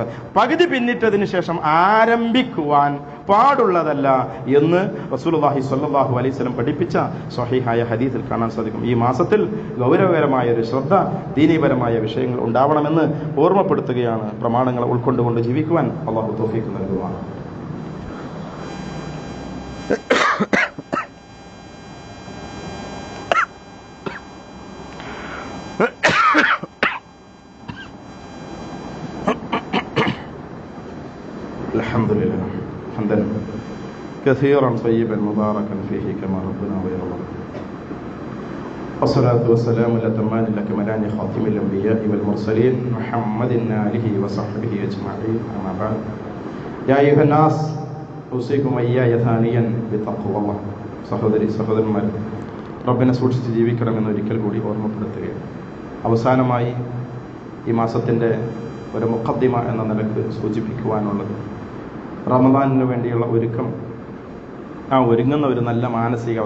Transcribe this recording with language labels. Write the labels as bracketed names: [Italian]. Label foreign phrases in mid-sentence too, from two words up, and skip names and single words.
[Malayalam] പകുതി പിന്നിട്ടതിന് ശേഷം ആരംഭിക്കുവാൻ പാടുള്ളതല്ല എന്ന് റസൂലുള്ളാഹി സ്വല്ലല്ലാഹു അലൈഹി വസല്ലം പഠിപ്പിച്ച സ്വഹീഹായ ഹദീസിൽ കാണാൻ സാധിക്കും. ഈ മാസത്തിൽ ഗൗരവകരമായ ഒരു ശ്രദ്ധ, ദീനീപരമായ വിഷയങ്ങൾ ഉണ്ടാവണമെന്ന് ഓർമ്മപ്പെടുത്തുകയാണ്. പ്രമാണങ്ങളെ ഉൾക്കൊണ്ടുകൊണ്ട് ജീവിക്കുവാൻ അല്ലാഹു തൗഫീഖ് നൽകുവാണ്. [Arabic] الحمد لله حمدا كثيرا طيبا مباركا فيه كما ربنا ويرضى. والصلاة والسلام الأتمان الأكملان خاتم الأنبياء والمرسلين محمد آله وصحبه أجمعين. أما بعد يا أيها الناس أوصيكم إياي ثانيا بتقوى الله. [Malayalam] സഹോദരന്മാർ, റബ്ബിനെ സൂക്ഷിച്ച് ജീവിക്കണമെന്ന് ഒരിക്കൽ കൂടി ഓർമ്മപ്പെടുത്തുകയാണ്. അവസാനമായി ഈ മാസത്തിൻ്റെ ഒരു മുഖദ്ദിമ എന്ന നിലക്ക് സൂചിപ്പിക്കുവാനുള്ളത്, റമദാനിന് വേണ്ടിയുള്ള ഒരുക്കം, ഒരുങ്ങുന്ന ഒരു നല്ല മാനസികാവസ്ഥ.